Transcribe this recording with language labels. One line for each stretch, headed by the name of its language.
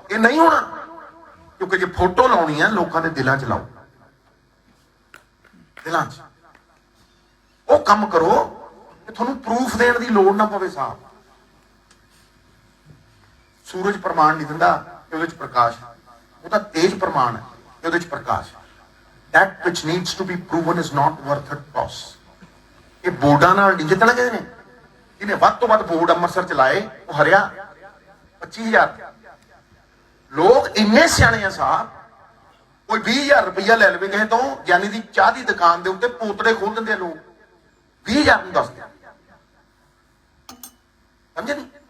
Punjabi: ਇਹ ਨਹੀਂ ਹੋਣਾ, ਕਿਉਂਕਿ ਜੇ ਫੋਟੋ ਲਾਉਣੀ ਹੈ ਲੋਕਾਂ ਦੇ ਦਿਲਾਂ 'ਚ ਲਾਓ, ਦਿਲਾਂ 'ਚ। ਉਹ ਕੰਮ ਕਰੋ ਕਿ ਤੁਹਾਨੂੰ ਪ੍ਰੂਫ ਦੇਣ ਦੀ ਲੋੜ ਨਾ ਪਵੇ ਸਾਹਿਬ। ਸੂਰਜ ਪ੍ਰਮਾਣ ਨਹੀਂ ਦਿੰਦਾ ਉਹਦੇ ਵਿੱਚ ਪ੍ਰਕਾਸ਼, ਉਹ ਤਾਂ ਤੇਜ ਪ੍ਰਮਾਣ ਹੈ, ਉਹਦੇ ਵਿੱਚ ਪ੍ਰਕਾਸ਼।
English: that which needs to be proven is not worth a toss।
Punjabi: ਇਹ ਬੋਰਡਾਂ ਨਾਲ ਨਹੀਂ ਜਿੱਤਣਾ ਕਿਸੇ ਨੇ। ਜਿਹਨੇ ਵੱਧ ਤੋਂ ਵੱਧ ਬੋਰਡ ਅੰਮ੍ਰਿਤਸਰ ਚ ਲਾਏ ਉਹ ਹਰਿਆ 25,000। ਲੋਕ ਇੰਨੇ ਸਿਆਣੇ ਆ ਸਾਹਿਬ, ਕੋਈ 20,000 ਰੁਪਇਆ ਲੈ ਲਵੇ ਕਿਸੇ ਤੋਂ, ਯਾਨੀ ਦੀ ਚਾਹ ਦੀ ਦੁਕਾਨ ਦੇ ਉੱਤੇ ਪੋਤੜੇ ਖੋਲ ਦਿੰਦੇ ਆ ਲੋਕ। 20,000 ਨੂੰ ਦੱਸਦੇ, ਸਮਝੇ ਨਹੀਂ?